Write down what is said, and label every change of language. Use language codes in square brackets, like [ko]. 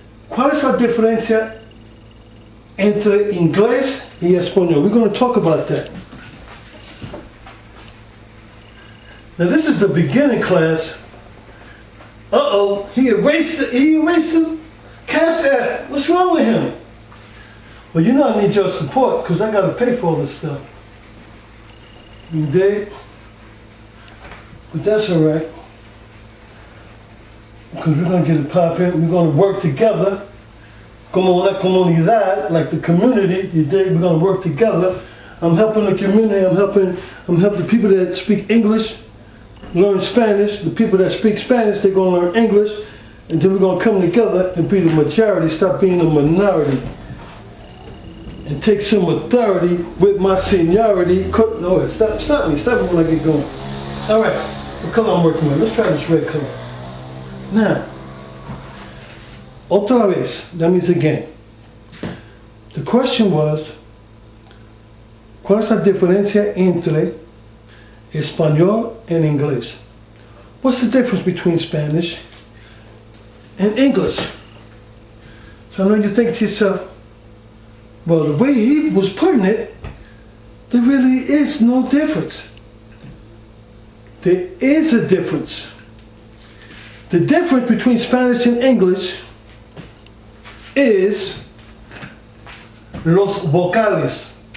[es] ¿Cuál es la diferencia entre inglés y español? [en] We're going to talk about that. Now this is the beginning class. Uh-oh, he erased the Cash App. What's wrong with him? Well, you know I need your support because I got to pay for all this stuff. You dig? But that's all right. Because we're going to get it popping. We're going to work together. [es] Como la comunidad, [en] like the community, you dig? We're going to work together. I'm helping the community. I'm helping the people that speak English learn Spanish. The people that speak Spanish, they're going to learn English. And then we're going to come together and be the majority, stop being the minority. And take some authority with my seniority. Oh, stop me when I get going. All right, what color I'm working with? Let's try this red color. Now, [es] otra vez, [en] that means again. The question was, [es] ¿cuál es la diferencia entre español [en] and English? What's the difference between Spanish and English? So I know you think to yourself, well, the way he was putting it, there really is no difference. There is a difference. The difference between Spanish and English is [es] los vocales.